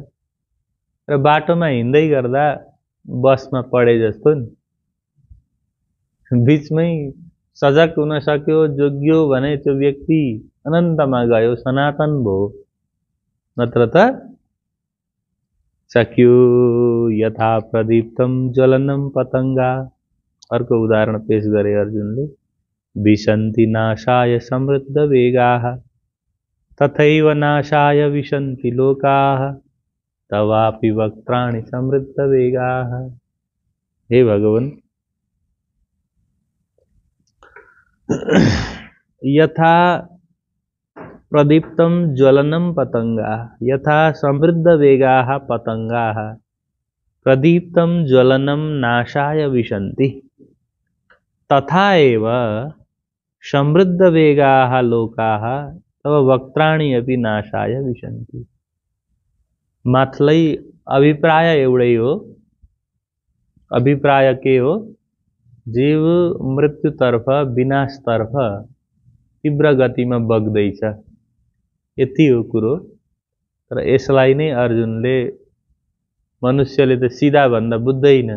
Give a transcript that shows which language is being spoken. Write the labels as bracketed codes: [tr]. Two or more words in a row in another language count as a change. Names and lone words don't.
[ne] र बाटोमा हिँड्दै गर्दा बसमा पढे जस्तो नि, बीचमै सजग हुन सक्यो, जोग्यो भने त्यो व्यक्ति अनन्तमा गयो, सनातन भयो। नत्र त सक्यो [sa] यथा प्रदीप्तम ज्वलनम पतंगा। [ne] अर्को उदाहरण पेश गरे अर्जुनले। [sa] विशन्ति नाशाय समृद्ध वेगाः तथैव नाशाय विशन्ति लोकाः तवापि वक्त्राणि समृद्ध वेगाः। हे भगवान, यथा प्रदीप्तम ज्वलनम पतंगाः, यथा समृद्ध वेगाः पतंगाः प्रदीप्तम ज्वलनम नाशाय विशन्ति तथा एव समृद्ध वेगाः लोकाः तव वक्त्राणि अपि नाशाय विशन्ति। [ne] माथलै अभिप्राय एउटै हो। अभिप्राय के हो? जीव मृत्युतर्फ, विनाशतर्फ तीव्र गतिमा बग्दैछ, यति हो कुरो। तर यसलाई नै अर्जुनले मनुष्यले त सिधा भन्दा बुझ्दैन।